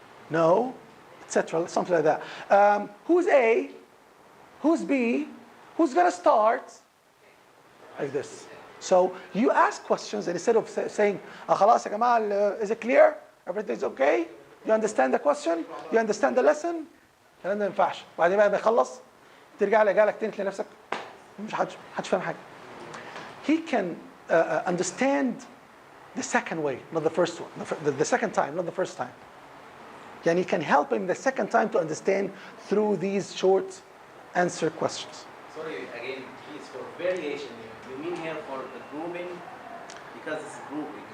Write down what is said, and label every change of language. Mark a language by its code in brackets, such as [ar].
[en] No. Etc. Something like that. Who's A? Who's B? Who's going to start? Like this. So you ask questions and instead of saying, [ar] خلاص يا جماعة, [en] is it clear? Everything's okay? You understand the question? You understand the lesson? [ar] الكلام ده ما ينفعش. وبعدين بقى يخلص ترجع لك تاني تلاقي نفسك مش حدش فاهم حاجة. [en] He can understand the second way, not the first one. The second time, not the first time. And you can help him the second time to understand through these short answer questions. Sorry, again, please, for variation, you mean here for the grouping, because it's a group,